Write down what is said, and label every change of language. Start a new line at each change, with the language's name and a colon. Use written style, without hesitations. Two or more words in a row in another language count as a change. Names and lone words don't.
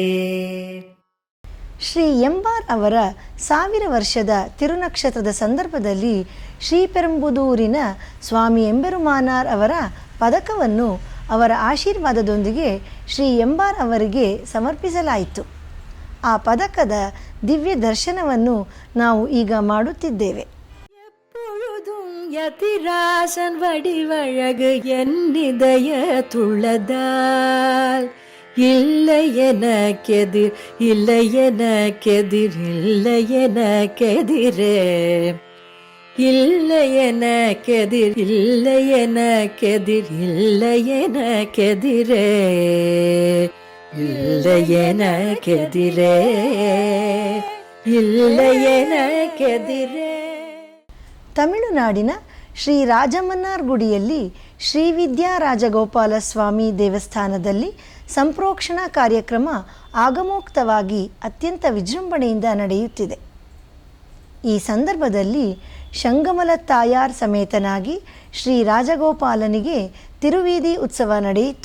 Kannada: ಶ್ರೀ ಎಂಬಾರ್ ಅವರ 1000 ವರ್ಷದ ತಿರುನಕ್ಷತ್ರದ ಸಂದರ್ಭದಲ್ಲಿ ಶ್ರೀಪೆರಂಬುದೂರಿನ ಸ್ವಾಮಿ ಎಂಬೆರುಮಾನಾರ್ ಅವರ ಪದಕವನ್ನು ಅವರ ಆಶೀರ್ವಾದದೊಂದಿಗೆ ಶ್ರೀ ಎಂಬಾರ್ ಅವರಿಗೆ ಸಮರ್ಪಿಸಲಾಯಿತು. ಆ ಪದಕದ ದಿವ್ಯ ದರ್ಶನವನ್ನು ನಾವು ಈಗ ಮಾಡುತ್ತಿದ್ದೇವೆ.
Tamil: எப்பொழுதும் யதிராசன் வடிவழகு என்னிதய துள்ளதால் இல்லை எனக்கெதிர் இல்லை எனக்கெதிர் இல்லை எனக்கெதிரே இல்லை எனக்கெதிர் இல்லை எனக்கெதிர் இல்லை எனக்கெதிரே இல்லை எனக்கெதிரே இல்லை எனக்கெதிரೇ.
Kannada: ತಮಿಳುನಾಡಿನ ಶ್ರೀ ರಾಜಮನ್ನಾರ್ ಗುಡಿಯಲ್ಲಿ ಶ್ರೀ ವಿದ್ಯಾ ರಾಜಗೋಪಾಲ ಸ್ವಾಮಿ ದೇವಸ್ಥಾನದಲ್ಲಿ ಸಂಪ್ರೋಕ್ಷಣಾ ಕಾರ್ಯಕ್ರಮ ಆಗಮೋಕ್ತವಾಗಿ ಅತ್ಯಂತ ವಿಜೃಂಭಣೆಯಿಂದ ನಡೆಯುತ್ತಿದೆ. ಈ ಸಂದರ್ಭದಲ್ಲಿ ಶಂಗಮಲ ತಾಯಾರ್ ಸಮೇತನಾಗಿ ಶ್ರೀ ರಾಜಗೋಪಾಲನಿಗೆ ತಿರುವೀದಿ ಉತ್ಸವ ನಡೆಯಿತು.